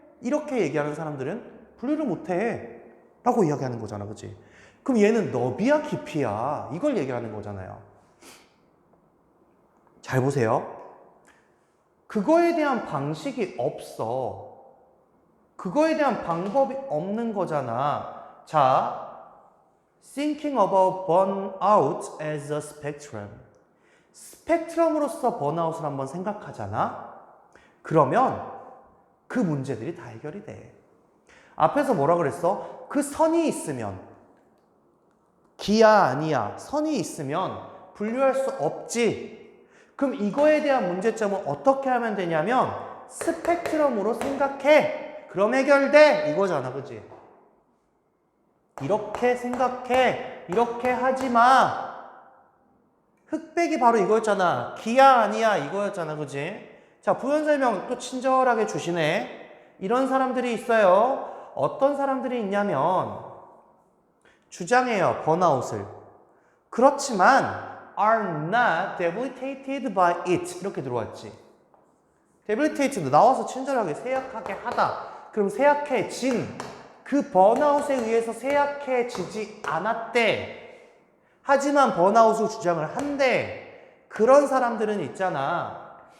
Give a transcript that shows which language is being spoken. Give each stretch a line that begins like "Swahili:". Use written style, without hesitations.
Korean: 이렇게 얘기하는 사람들은 분리를 못해. 라고 이야기하는 거잖아, 그치? 그럼 얘는 너비야, 깊이야. 이걸 얘기하는 거잖아요. 잘 보세요. 그거에 대한 방식이 없어. 그거에 대한 방법이 없는 거잖아.
English: 자, thinking about burnout as a spectrum.
Korean: 스펙트럼으로서 번아웃을 한번 생각하잖아? 그러면 그 문제들이 다 해결이 돼. 앞에서 뭐라 그랬어? 그 선이 있으면, 기야 아니야, 선이 있으면 분류할 수 없지. 그럼 이거에 대한 문제점은 어떻게 하면 되냐면 스펙트럼으로 생각해. 그럼 해결돼. 이거잖아, 그치? 이렇게 생각해. 이렇게 하지 마. 흑백이 바로 이거였잖아. 기야 아니야 이거였잖아, 그치? 자, 부연 설명 또 친절하게 주시네. 이런 사람들이 있어요. 어떤 사람들이 있냐면 주장해요, 번아웃을.
English: 그렇지만 are not debilitated by it.
Korean: 이렇게 들어왔지. debilitated 나와서 친절하게 세약하게 하다. 그럼 세약해진, 그 번아웃에 의해서 세약해지지 않았대. 하지만 번아웃을 주장을 한대. 그런 사람들은 있잖아.